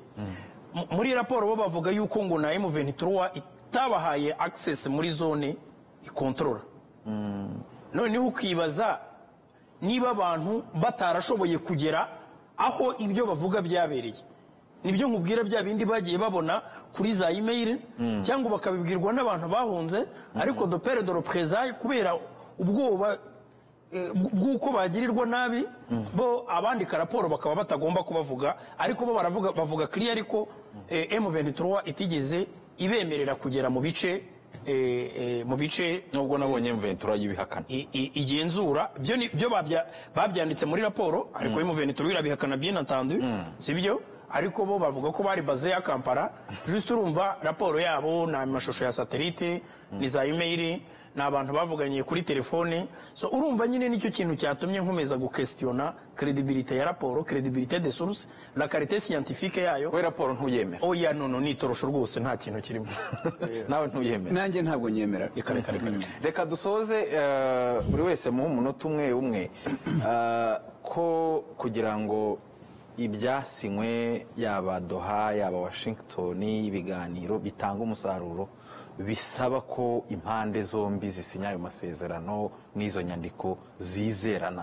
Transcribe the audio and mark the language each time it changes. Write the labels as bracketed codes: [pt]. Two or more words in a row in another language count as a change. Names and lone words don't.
[rw] Muri raporo bo bavuga yuko ngo na M23 itabahaye access muri zone ikontorora. Noneho ukibaza niba abantu batarashoboye kugera aho ibyo bavuga byabereye. Nibyo nkubwira bya bindi bagiye babona kuri za email cyangwa bakabibwirwa n'abantu bahunze, ariko [fr] de pere de représailles [rw] kubera ubwoba bw'uko bagirirwa nabi, bo abandika raporo bakaba batagomba kubavuga, ariko bo bavuga clear ariko M23 itigeze ibemerera kugera mu bice nubwo nabonye M23 yibihakana igenzura byo babyanditse muri raporo, ariko M23 irabihakana [fr] bien entendu, [rw] sibyo. Ariko bo bavuga ko bari baze ya Kampala. Juste urumva raporo yabo na mashusho ya satellite ni za email n'abantu bavuganye kuri telefone. So urumva nyine nicyo kintu cyatumye nkomeza guquestiona credibilité ya raporo, [fr] credibilité des sources, la qualité scientifique [rw] yayo. We raporo ntuyemera? Oya no ni torosho rwose nta kintu kirimo. Nawe ntuyemera? Nanjye ntabwo nyemera. Reka dusoze buri wese mu munota umwe ko kugira ngo ibyasinywe yaba Doha yaba Washington ibiganiro bitanga umusaruro, bisaba ko impande zombi zisinya ayo masezerano n'izo nyandiko zizerana.